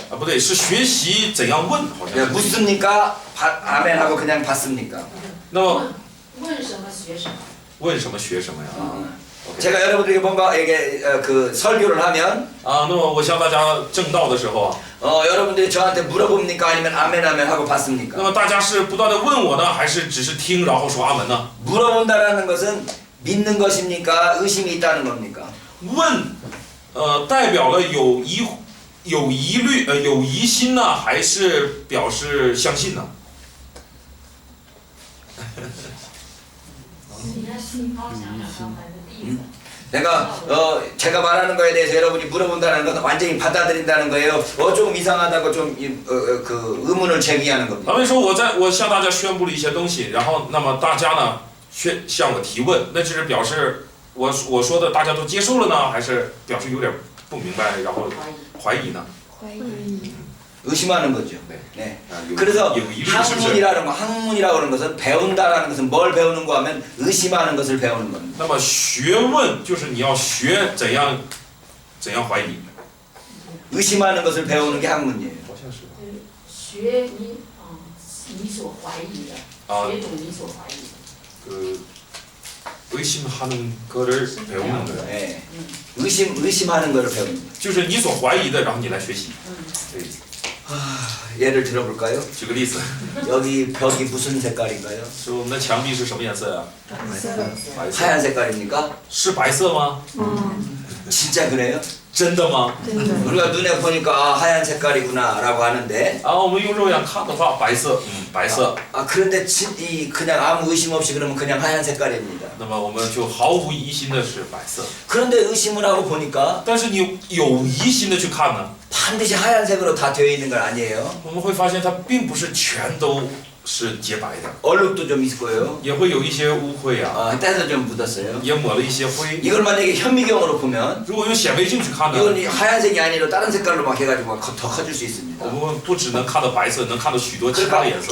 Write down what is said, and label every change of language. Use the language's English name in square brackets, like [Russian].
[Chinese] 啊，不对，是学习怎样问，好像是。 [Korean] 묻습니까? 아멘 하고 그냥 받습니까? [Chinese] 那么问什么学什么。问什么学什么呀？ [Korean] 제가 여러분들에게 뭔가 이게 그 설교를 하면 [Chinese] 啊，那么我向大家正道的时候啊， [Korean] 여러분들이 저한테 물어봅니까 아니면 아멘 아멘 하고 [Chinese] 那 [Korean] 받습니까? [Chinese] 么大家是不断的问我呢，还是只是听然后说阿门呢？ [Korean] 물어본다라는 것은 믿는 것입니까? 의심이 있다는 겁니까? [Chinese] 问，代表了有疑虑，有疑心呢，还是表示相信呢？你要心高想想刚才的例子， [Korean] 내가 제가 말하는 거에 대해서 여러분이 물어본다는 것은 완전히 받아들인다는 거예요. 조금 이상하다고 좀 그 의문을 제기하는 겁니다. [Chinese] 他们说我向大家宣布了一些东西，然后那么大家呢向我提问，那就是表示我说的大家都接受了呢，还是表示有点不明白，然后怀疑呢？ [Korean] 의심하는 거죠. 네. 네. [Chinese] 啊，有 [Korean] 그래서 [Chinese] 有疑虑是不是？ [Korean] 학문이라고 하는 것은 배운다라는 것은 뭘 배우는 거 하면 의심하는 것을 배우는 겁니다. [Chinese] 那么学问就是你要学怎样怀疑。 [Korean] 의심하는 것을 배우는 게 학문이에요. [Chinese] 好像是。学你所怀疑的，学懂你所怀疑的。 [Korean] 그 의심하는 거를 배우는 거예요. 네. 의심하는 것을 배우는 거예요. [Chinese] 就是你所怀疑的，然后你来学习。对， [Korean] 예를 들어볼까요? [Chinese] 举个例子， [Korean] 여기 벽이 무슨 색깔인가요? [Chinese] 说我们的墙壁是什么颜色呀？白色。 [Korean] 하얀 색깔입니까? [Chinese] 是白色吗？ [Korean] 진짜 그래요? [Chinese] 真的吗？ [Korean] 우리가 눈에 보니까 아, 하얀 색깔이구나라고 하는데 [Chinese] 啊，我们用肉眼看的话，白色，白色。 [Korean] 그런데 그냥 아무 의심 없이 그러면 그냥 하얀 색깔입니다. [Chinese] 那么我们就毫无疑心的是白色。 [Korean] 그런데 의심을 하고 보니까 [Chinese] 但是你有疑心的去看呢， [Korean] 반드시 하얀색으로 다 되어 있는 건 아니에요. [Chinese] 我们会发现它并不是全都是洁白的， [Korean] 얼룩도 좀 있을 거예요. [Chinese] 也会有一些污秽啊， [Korean] 때도 좀 묻었어요. [Chinese] 也抹了一些灰。 [Korean] 이걸 만약에 현미경으로 보면 [Chinese] 如果用显微镜去看呢， [Korean] 이건 이 하얀색이 아니라 다른 색깔로 막 해가지고 더 커질 수 있습니다. [Chinese] 我们不只能看到白色，能看到许多其他的颜色。